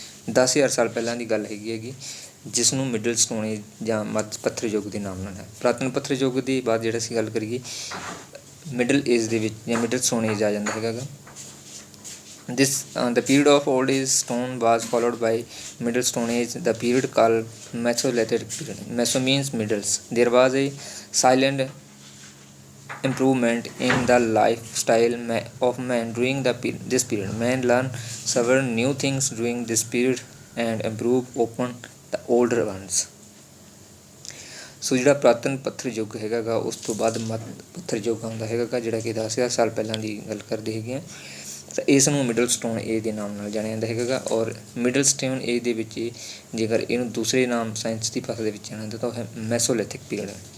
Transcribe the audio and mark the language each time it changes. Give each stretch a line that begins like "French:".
Punjabi: 10,000 ਸਾਲ ਪਹਿਲਾਂ ਦੀ ਗੱਲ ਹੈਗੀ ਜਿਸ ਨੂੰ ਮਿਡਲ ਸਟੋਨ ਏਜ ਜਾਂ ਮੱਧ ਪੱਥਰ ਯੁੱਗ ਦੇ ਨਾਮ ਨਾਲ ਹੈ। ਪੁਰਾਤਨ ਪੱਥਰ ਯੁੱਗ ਦੀ ਬਾਅਦ ਜਿਹੜਾ ਅਸੀਂ ਗੱਲ ਕਰੀਏ ਮਿਡਲ ਏਜ ਦੇ ਵਿੱਚ ਜਾਂ ਮਿਡਲ ਸਟੋਨ ਏਜ ਆ ਜਾਂਦਾ ਹੈਗਾ ਗਾ।
English: The period of old age stone was followed by middle stone age, the period called Mesolithic period. Meso means middles. There was a silent improvement in the lifestyle of man during this period. Man learn several new things during this period and improve upon the older ones.
Punjabi: ਸੋ ਜਿਹੜਾ ਪੁਰਾਤਨ ਪੱਥਰ ਯੁੱਗ ਹੈਗਾ ਗਾ ਉਸ ਤੋਂ ਬਾਅਦ ਮੱਧ ਪੱਥਰ ਯੁੱਗ ਆਉਂਦਾ ਹੈਗਾ ਗਾ, ਜਿਹੜਾ ਕਿ 10,000 ਸਾਲ ਪਹਿਲਾਂ ਦੀ ਗੱਲ ਕਰਦੇ ਹੈਗੇ ਆ। ਤਾਂ ਇਸ ਨੂੰ ਮਿਡਲ ਸਟੋਨ ਏਜ ਦੇ ਨਾਮ ਨਾਲ ਜਾਣਿਆ ਜਾਂਦਾ ਹੈਗਾ ਗਾ। ਔਰ ਮਿਡਲ ਸਟੋਨ ਏਜ ਦੇ ਵਿੱਚ ਜੇਕਰ ਇਹਨੂੰ ਦੂਸਰੇ ਨਾਮ ਸਾਇੰਸ ਦੀ ਭਾਸ਼ਾ ਦੇ ਵਿੱਚ ਜਾਣਿਆ ਜਾਂਦਾ ਤਾਂ ਉਹ ਹੈ ਮੈਸੋਲਿਥਿਕ ਪੀਰੀਅਡ।